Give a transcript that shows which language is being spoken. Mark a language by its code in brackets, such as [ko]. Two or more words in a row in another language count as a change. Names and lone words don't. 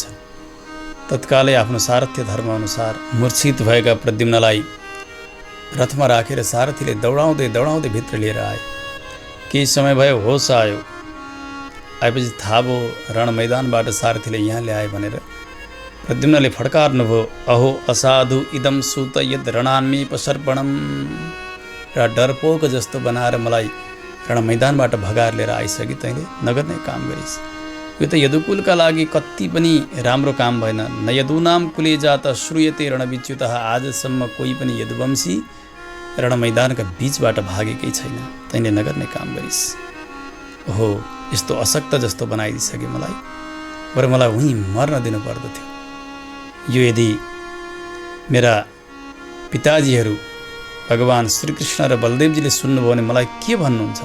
[ne] तत्कालै आफ्नो सारथ्य धर्मअनुसार मूर्छित भएका प्रद्युम्नलाई रथमा राखेर सारथीले दौडाउँदै दौडाउँदै भित्र लिएर आए। केही समय भयो, होस आयो। आएपछि थाहा भयो रण मैदानबाट सारथीले यहाँ ल्याए भनेर। प्रद्युम्नले फड्कार्नुभयो, [sa] अहो असाधु इदम सुत यद रणान्मी पसर्पणम। [ne] र डरपोक जस्तो बनाएर मलाई रण मैदानबाट भगाएर लिएर आइसकि तैँले नगर्ने काम गरिस्। यो त यदुकुलका लागि कति पनि राम्रो काम भएन। [sa] न यदुनाम कुले जात श्रूयते रणविच्युतः। [ne] आजसम्म कोही पनि यदुवंशी रण मैदानका बीचबाट भागेकै छैन। तैँले नगर्ने काम गरिस्। ओहो, यस्तो अशक्त जस्तो बनाइदिइसके मलाई। बरु मलाई उहीँ मर्न दिनु पर्दथ्यो। यो यदि मेरा पिताजीहरू भगवान् श्रीकृष्ण र बलदेवजीले सुन्नुभयो भने मलाई के भन्नुहुन्छ?